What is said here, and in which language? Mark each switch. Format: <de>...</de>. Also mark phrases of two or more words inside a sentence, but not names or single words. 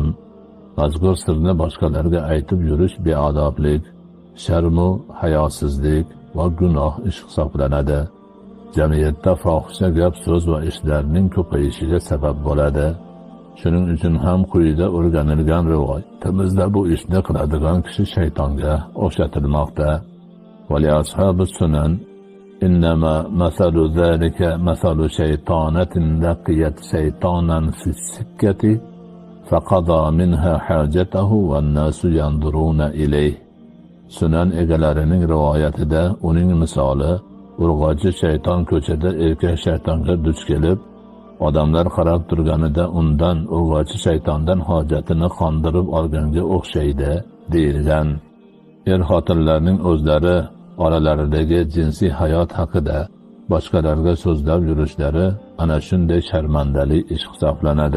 <uz>Mazkur sirni boshqalarga aytib yurish beodoblik, sharmu hayosizlik va gunoh ish hisoblanadi. Jamiyatda fohisha gap, so'z va ishlarning ko'payishiga sabab bo'ladi. Shuning uchun ham quyida o'rganilgan rivoyatimizda bu ishni qiladigan kishi shaytonga o'xshatilmoqda.</uz> <ar>ولأصحاب السنن إنما مثل ذلك مثل شيطانة لقيت شيطانا في سكة فقضى منها حاجته والناس ينظرون إليه.</ar> <uz>Sunan egalarining rivoyatida uning misoli urg'ochi shayton ko'chada erkak shaytonga duch kelib, odamlar qarab turganida undan urg'ochi shaytondan hojatini qondirib olganga o'xshaydi deyilgan. Xotinlarning o'zlari oralaridagi jinsiy hayot haqida boshqalarga so'zlab yurishlari ana shunday sharmandali ish hisoblanadi.</uz>